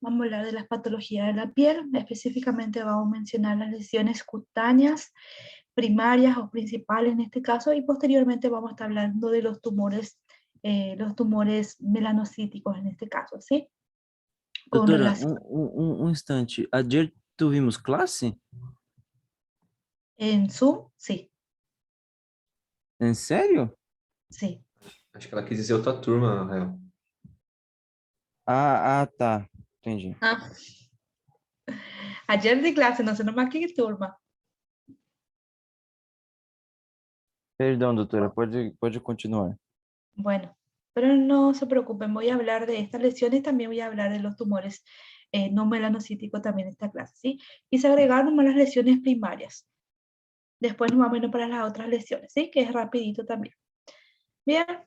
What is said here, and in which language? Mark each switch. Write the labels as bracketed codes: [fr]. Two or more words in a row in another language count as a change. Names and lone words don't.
[es] Vamos a hablar de las patologías de la piel. Específicamente vamos a mencionar las lesiones cutáneas, primarias o principales en este caso, y posteriormente vamos a estar hablando de los tumores melanocíticos en este caso, ¿sí? Con [pt] Doutora, [es] relación [pt] um instante. [es] Ayer tuvimos classe? en Zoom, sí, [pt] Em sério? [es] sí. [pt] Acho que ela quis dizer outra turma, Rael. Tá. Entendi. Ah. [es] Ayer di clase, no sé nomás qué turma. [pt] Perdão, doutora, pode continuar. [es] Bueno, pero no se preocupen, voy a hablar de estas lesiones, también voy a hablar de los tumores no melanocíticos también en esta clase, ¿sí? Y se agregaron más las lesiones primarias. Después nos vamos a ir para las otras lesiones, ¿sí? Que es rapidito también. Bien.